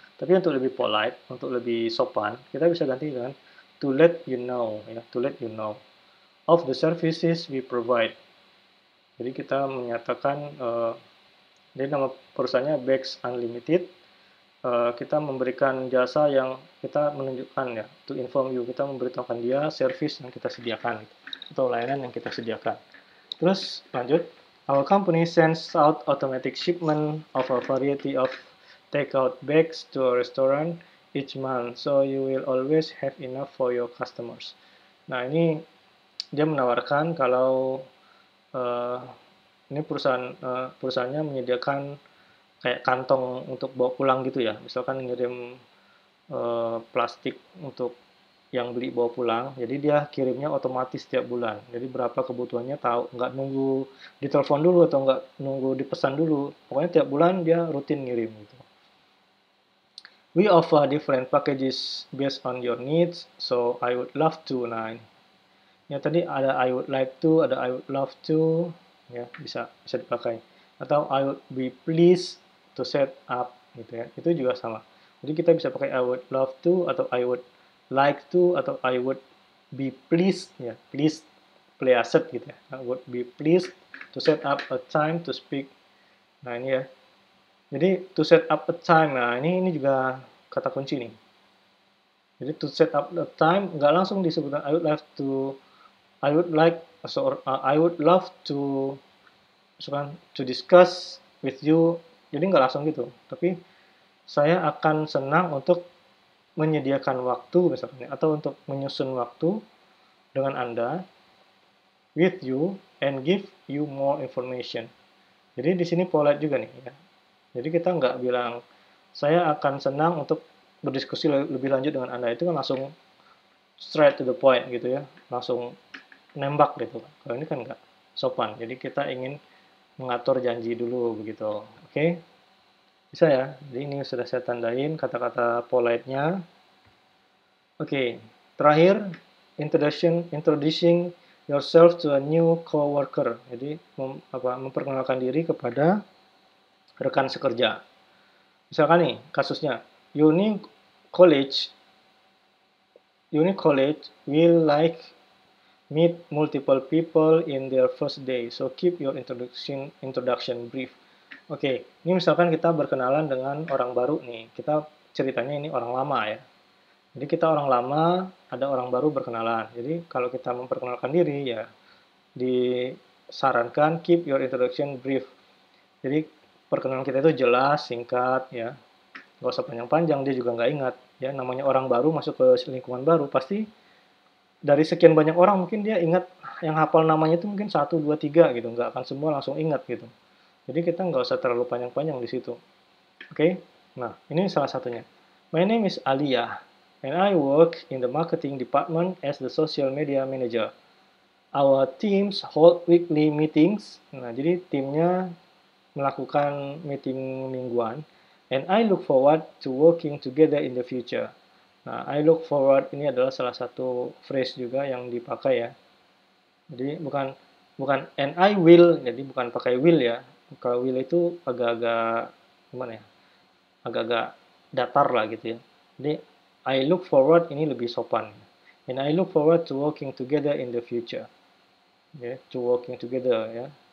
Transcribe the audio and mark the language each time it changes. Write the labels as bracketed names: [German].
[Indonesian] Tapi untuk lebih polite, untuk lebih sopan, kita bisa ganti dengan [English] to let you know [Indonesian] ya, [English] to let you know of the services we provide. [Indonesian] Jadi kita menyatakan jadi nama perusahaannya Bex Unlimited. kita memberikan jasa yang kita menunjukkan ya, [English] to inform you, [Indonesian] kita memberitahukan dia service yang kita sediakan atau layanan yang kita sediakan. Terus lanjut, [English] our company sends out automatic shipment of a variety of takeout bags to a restaurant each month, so you will always have enough for your customers. [Indonesian] Nah, ini dia menawarkan kalau uh, ini perusahaannya menyediakan kayak kantong untuk bawa pulang gitu ya. Misalkan ngirim plastik untuk yang beli bawa pulang, jadi dia kirimnya otomatis setiap bulan. Jadi berapa kebutuhannya tahu, nggak nunggu ditelepon dulu atau nggak nunggu dipesan dulu. Pokoknya tiap bulan dia rutin ngirim gitu. [English] We offer different packages based on your needs, so I would love to. [Indonesian] Nah, ya tadi ada [English] I would like to, [Indonesian] ada [English] I would love to, [Indonesian] ya bisa dipakai. Atau [English] I would be pleased to set up [Indonesian] gitu ya. Itu juga sama. Jadi kita bisa pakai [English] I would love to [Indonesian] atau [English] I would like to [Indonesian] atau [English] I would be pleased [Indonesian] ya. [English] Please pleased [Indonesian] gitu ya. [English] I would be pleased to set up a time to speak. [Indonesian] Nah, ini ya. Jadi [English] to set up a time. [Indonesian] Nah, ini juga kata kunci nih. Jadi [English] to set up a time [Indonesian] nggak langsung disebutkan [English] I would like to I would love to discuss with you. [Indonesian] Jadi nggak langsung gitu, tapi saya akan senang untuk menyediakan waktu misalnya atau untuk menyusun waktu dengan Anda [English] with you and give you more information. [Indonesian] Jadi di sini polite juga nih ya. Jadi kita nggak bilang saya akan senang untuk berdiskusi lebih lanjut dengan Anda, itu kan langsung [English] straight to the point [Indonesian] gitu ya, langsung nembak gitu. Kalau ini kan nggak sopan. Jadi kita ingin mengatur janji dulu begitu. Oke? Bisa ya? Jadi ini sudah saya tandain kata-kata polite-nya. Oke. Terakhir, [English] introducing yourself to a new coworker. [Indonesian] Jadi memperkenalkan diri kepada rekan sekerja. Misalkan nih kasusnya, [English] Uni College will meet multiple people in their first day, so keep your introduction brief. [Indonesian] Oke, ini misalkan kita berkenalan dengan orang baru nih, kita ceritanya ini orang lama ya. Jadi kita orang lama, ada orang baru berkenalan. Jadi kalau kita memperkenalkan diri ya, disarankan [English] keep your introduction brief. [Indonesian] Jadi perkenalan kita itu jelas, singkat ya, nggak usah panjang-panjang, dia juga nggak ingat. Ya, namanya orang baru masuk ke lingkungan baru, pasti dari sekian banyak orang mungkin dia ingat yang hafal namanya itu mungkin 1, 2, 3 gitu, nggak akan semua langsung ingat gitu. Jadi kita nggak usah terlalu panjang-panjang di situ. Oke? Nah, ini salah satunya. [English] My name is Alia, and I work in the marketing department as the social media manager. Our teams hold weekly meetings. [Indonesian] Nah, jadi timnya melakukan meeting mingguan, [English] and I look forward to working together in the future. [Indonesian] Nah, [English] I look forward [Indonesian] ini adalah salah satu phrase juga yang dipakai ya. Jadi bukan [English] and I will, [Indonesian] jadi bukan pakai will ya. Kalau will itu agak-agak gimana ya? Agak-agak datar lah gitu ya. Jadi [English] I look forward [Indonesian] ini lebih sopan. And I look forward to working together in the future. Ya, to working together ya.